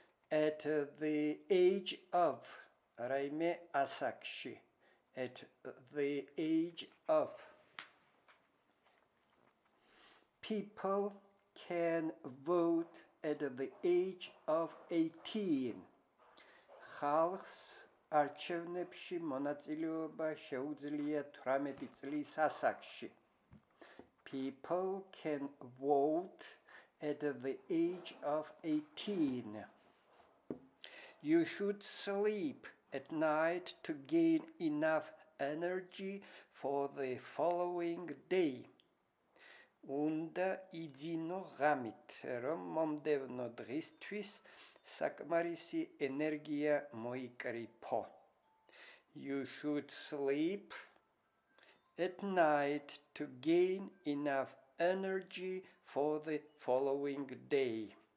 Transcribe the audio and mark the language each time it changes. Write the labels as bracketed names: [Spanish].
[English] At the age of, [Georgian] რაიმე ასაკში, [English] at the age of. People can vote at the age of 18. [Georgian] ხალხს არჩევნებში მონაწილეობა შეუძლია 18 წლის ასაკში. [English] People can vote at the age of 18. You should sleep at night to gain enough energy for the following day. [Georgian] უნდა იძინო ღამით, რომ მომდევნო დღისთვის საკმარისი ენერგია მოიკრიფო. [English] You should sleep at night to gain enough energy for the following day.